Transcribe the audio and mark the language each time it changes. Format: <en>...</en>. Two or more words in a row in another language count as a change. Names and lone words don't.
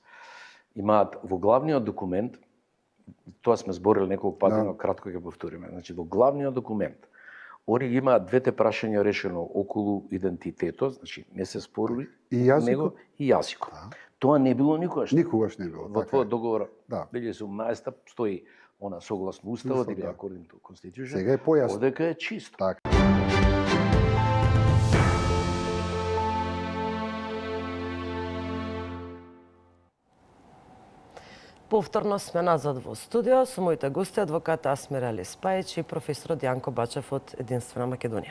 <mk>Имаат во главниот документ, тоа сме зборили неколку пати, но кратко ќе повториме. Значи, во главниот документ они имаат двете прашања решено околу идентитетот, значи не се спорили и јазикот и јазикот. Тоа не било никогаш. Никогаш не било. Во твојот договор 2018 стои она согласно уставот или</mk> <en>according to constitution.</en> <mk>Сега е појасно. Одека е чисто. Така. Повторно сме назад во студио со моите гости, адвокат Асмир Али Спајич и професорот Јанко Бачев од Единствена Македонија.</mk>